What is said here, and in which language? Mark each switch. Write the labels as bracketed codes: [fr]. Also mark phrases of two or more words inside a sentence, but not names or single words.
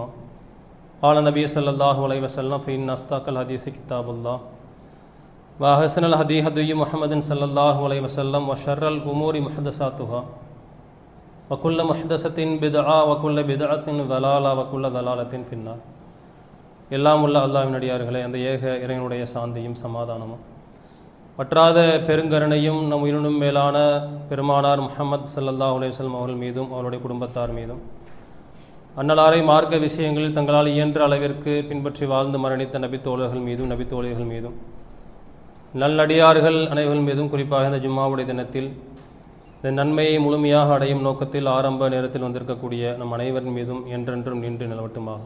[ar] قال نبي صلى الله عليه وسلم فإن أصدق الحديث كتاب الله وأحسن الهدي هدي محمد صلى الله عليه وسلم وشر الأمور محدثاتها وكل محدثة بدعة وكل بدعة ضلالة وكل ضلالة في النار. [ta] எல்லாம் உள்ள அல்லாஹ்வின் அடியார்களே, அந்த ஏக இறைவனுடைய சாந்தியும் சமாதானமும் பற்றாத பெருங்கருணையும் நம் உயிரினும் மேலான பெருமானார் முஹம்மது [ar] صلى الله عليه وسلم [ta] அவர்கள் மீதும் அவருடைய குடும்பத்தார் மீதும் அன்னலாரை மார்க்க விஷயங்களில் தங்களால் இயன்ற அளவிற்கு பின்பற்றி வாழ்ந்து மரணித்த நபித்தோழர்கள் மீதும் நபித்தோழிகள் மீதும் நல்லடியார்கள் அனைவர்கள் மீதும் குறிப்பாக இந்த ஜும்மாவுடைய தினத்தில் இந்த நன்மையை முழுமையாக அடையும் நோக்கத்தில் ஆரம்ப நேரத்தில் வந்திருக்கக்கூடிய நம் அனைவரின் மீதும் என்றென்றும் நின்று நிலவட்டுமாகும்.